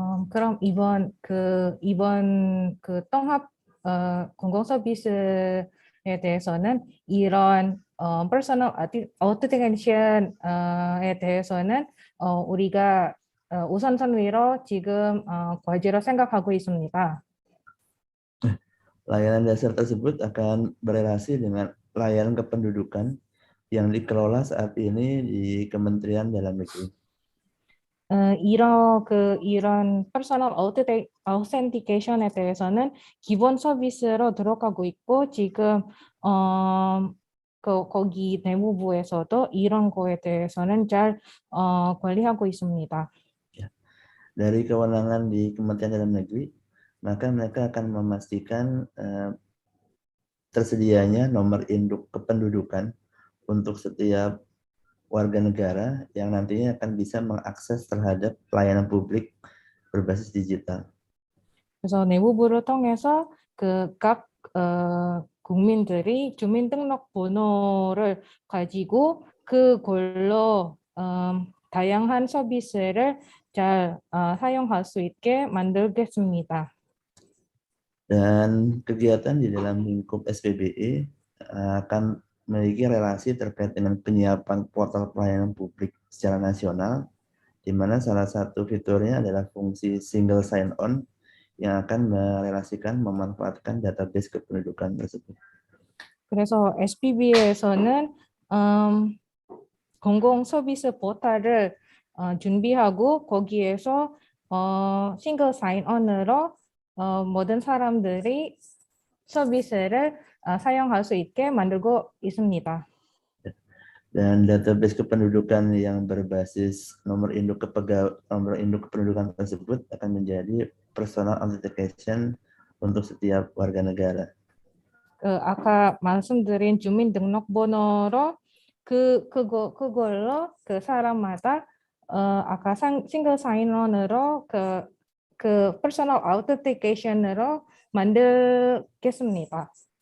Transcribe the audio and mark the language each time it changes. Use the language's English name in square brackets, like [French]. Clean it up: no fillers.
[Korean] 그럼 이번 그 통합 공공 서비스에 대해서는 이런 퍼스널 어텐티케이션에 대해서는 우리가 우선순위로 지금 과제로 생각하고 있습니다. [Indonesian] Layanan dasar tersebut akan berelasi dengan layanan kependudukan yang dikelola saat ini di Kementerian Dalam Negeri. [Korean] 이런 퍼스널 어텐티케이션에 대해서는 기본 서비스로 들어가고 있고, 지금 거기 내무부에서도 이런 거에 대해서는 잘 관리하고 있습니다. [Indonesian] Dari kewenangan di Kementerian Dalam Negeri, maka mereka akan memastikan tersedianya nomor induk kependudukan untuk setiap warga negara yang nantinya akan bisa mengakses terhadap pelayanan publik berbasis digital. [Korean] 그래서 내무부를 통해서 각 국민들이 주민등록번호를 가지고 그걸로 다양한 서비스를 잘 사용할 수 있게 만들겠습니다. [Indonesian] Dan kegiatan di dalam lingkup SPBE akan memiliki relasi terkait dengan penyiapan portal pelayanan publik secara nasional, di mana salah satu fiturnya adalah fungsi single sign-on yang akan merelasikan memanfaatkan database kependudukan tersebut. [Korean] 그래서 SPB에서는 공공 서비스 포털을 준비하고 거기에서 싱글 사인온으로 모든 사람들이 서비스를 사용할 수 있게 만들고 있습니다. [Indonesian] Dan database kependudukan yang berbasis nomor induk kependudukan tersebut akan menjadi personal authentication untuk setiap warga negara. [Korean] 아까 말씀드린 주민등록번호로 그걸로 그 사람마다 아까 싱글 사인온으로 그 personal authentication으로 만들겠습니다.